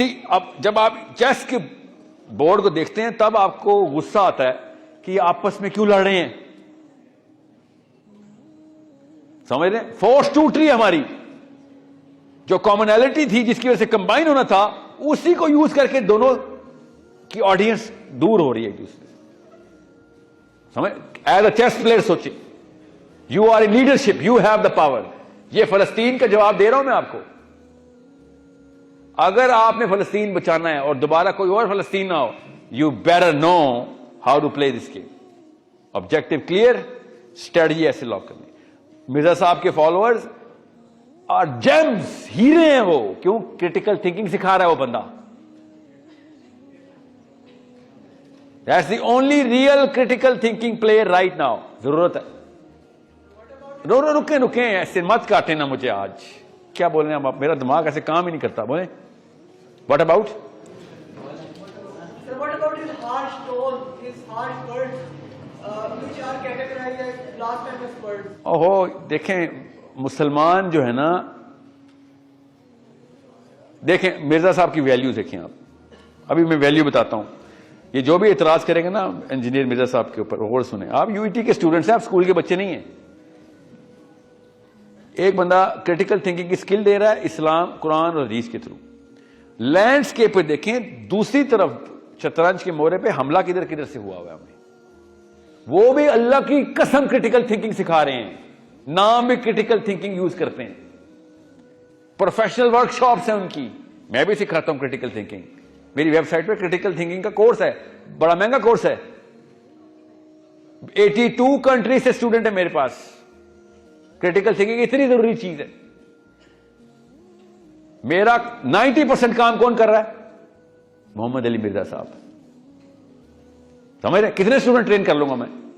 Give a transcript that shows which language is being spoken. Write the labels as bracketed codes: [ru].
[ur] اب جب آپ چیس کے بورڈ کو دیکھتے ہیں تب آپ کو غصہ آتا ہے کہ یہ آپس میں کیوں لڑ رہے ہیں. سمجھ رہے ہیں؟ فورس ٹوٹ رہی ہے ہماری. جو کامنالٹی تھی جس کی وجہ سے کمبائن ہونا تھا، اسی کو یوز کر کے دونوں کی آڈینس دور ہو رہی ہے ایک دوسرے سے. [en] سمجھ؟ As a chess player [ur] سوچے، [en] You are a leadership, you have the power. [ur] یہ فلسطین کا جواب دے رہا ہوں میں آپ کو. اگر آپ نے فلسطین بچانا ہے اور دوبارہ کوئی اور فلسطین نہ ہو، [en] You better know how to play this game. [ur] Objective clear, strategy ایسے لاک کرنی. مرزا صاحب کے فالوورز اور جیمز، ہیرے ہیں وہ. کیوں؟ کریٹیکل تھنکنگ سکھا رہا ہے وہ بندہ. [en] That's the only real critical thinking player right now. [ur] ضرورت ہے. رکیں ایسے مت کاٹیں نا مجھے. آج کیا بول رہے ہیں آپ؟ میرا دماغ ایسے کام ہی نہیں کرتا. بولیں [en] what about? Sir, what about his harsh tone, his harsh words, which are categorized as blasphemous words? [ur] اوہو دیکھیں مسلمان جو ہے نا، دیکھیں مرزا صاحب کی ویلیو دیکھیں آپ. ابھی میں ویلیو بتاتا ہوں. یہ جو بھی اعتراض کریں گے نا انجینئر مرزا صاحب کے اوپر، غور سنیں. آپ یو ای ٹی کے اسٹوڈنٹس ہیں، آپ اسکول کے بچے نہیں ہیں. ایک بندہ کریٹیکل تھنکنگ کی سکل دے رہا ہے اسلام، قرآن اور حدیث کے تھرو. لینڈسکیپ پہ دیکھیں، دوسری طرف شطرنج کے مورے پہ حملہ کدھر سے ہوا ہوا ہے ہمیں. وہ بھی اللہ کی قسم کریٹیکل تھنکنگ سکھا رہے ہیں. نام بھی کریٹیکل تھنکنگ یوز کرتے ہیں. پروفیشنل ورک شاپس ہیں ان کی. میں بھی سکھاتا ہوں کریٹیکل تھنکنگ. میری ویب سائٹ پہ کریٹیکل تھنکنگ کا کورس ہے، بڑا مہنگا کورس ہے. 82 کنٹری سے اسٹوڈنٹ ہے میرے پاس. کریٹیکل تھنکنگ اتنی ضروری چیز ہے. میرا 90% کام کون کر رہا ہے؟ محمد علی مرزا صاحب. سمجھ رہے؟ کتنے اسٹوڈنٹ ٹرین کر لوں گا میں؟